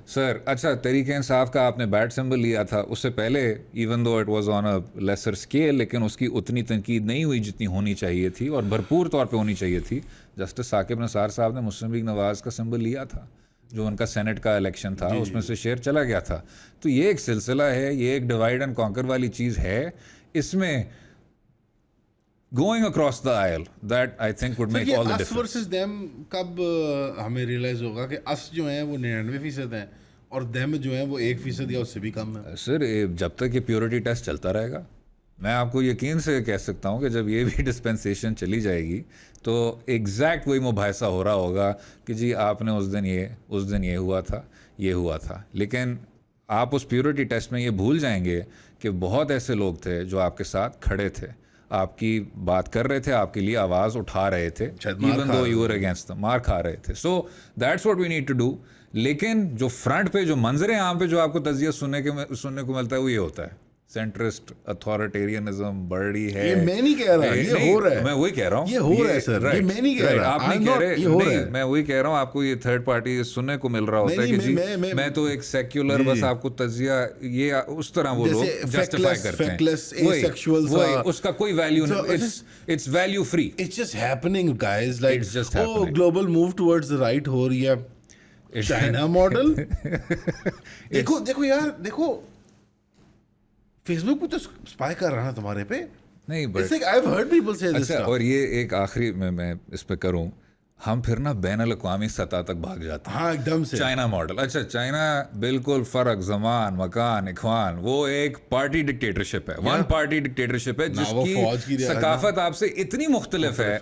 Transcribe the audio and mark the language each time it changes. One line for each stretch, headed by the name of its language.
Urdu: سر اچھا تحریک انصاف کا آپ نے بیٹ سمبل لیا تھا, اس سے پہلے
English: even though it was on a lesser scale,
Urdu: لیکن اس کی اتنی تنقید نہیں ہوئی جتنی ہونی چاہیے تھی اور بھرپور طور پہ ہونی چاہیے تھی. جسٹس ثاقب نثار صاحب نے مسلم لیگ نواز کا سمبل لیا تھا, جو ان کا سینٹ کا الیکشن تھا, اس میں سے شیئر چلا گیا تھا. تو یہ ایک سلسلہ ہے, یہ ایک
English: divide and conquer
Urdu: والی چیز ہے. اس میں
English: going across the aisle that I think would make all the difference. us versus them
Urdu: کب ہمیں ریئلائز ہوگا کہ
English: us
Urdu: جو ہیں وہ 99% ہیں اور دم جو ہیں وہ 1% یا اس سے بھی کم ہے. سر جب تک یہ پیورٹی ٹیسٹ چلتا رہے گا, میں آپ کو یقین سے کہہ سکتا ہوں کہ جب یہ بھی ڈسپینسیشن چلی جائے گی تو ایگزیکٹ وہی مباحثہ ہو رہا ہوگا کہ جی آپ نے اس دن یہ ہوا تھا. لیکن آپ اس پیورٹی ٹیسٹ میں یہ بھول جائیں گے کہ بہت ایسے لوگ تھے جو آپ کے ساتھ کھڑے تھے, آپ کی بات کر رہے تھے, آپ کے لیے آواز اٹھا رہے تھے,
English: even though you were against them,
Urdu: مار کھا رہے تھے.
English: So that's what we need to do.
Urdu: لیکن جو فرنٹ پہ جو منظر عام پہ جو آپ کو تجزیہ سننے کو ملتا ہے وہ یہ ہوتا ہے سینٹرسٹ اتھارٹیرینزم بڑی ہے. یہ میں نہیں کہہ رہا, یہ ہو رہا ہے. میں وہی کہہ رہا ہوں, یہ ہو رہا ہے سر, یہ میں نہیں کہہ رہا. آپ نہیں کہہ رہے, نہیں میں وہی کہہ رہا ہوں, آپ کو یہ تھرڈ پارٹی سننے کو مل رہا ہوتا ہے کہ جی میں تو ایک سیکولر, بس آپ کو تجزیہ یہ اس طرح وہ لوگ جسٹیفائی کرتے ہیں, اس کا کوئی ویلیو نہیں,
English: It's value free. It's just happening guys, like oh global move towards the right
Urdu: ہو رہی ہے,
English: China model.
Urdu: دیکھو یار, دیکھو فیس بک پہ تو اسپائی کر رہا نا تمہارے پہ. نہیں
English: It's like I've heard people say this stuff.
Urdu: اور یہ ایک آخری میں اس پہ کروں, ہم پھر نا بین الاقوامی سطح تک بھاگ جاتے ہیں. ہاں ایک دم سے چائنا ماڈل, اچھا چائنا بالکل فرق, زمان, مکان, اخوان, وہ ایک پارٹی ڈکٹیٹرشپ ہے, ون پارٹی ڈکٹیٹرشپ ہے جس کی ثقافت آپ سے اتنی مختلف ہے.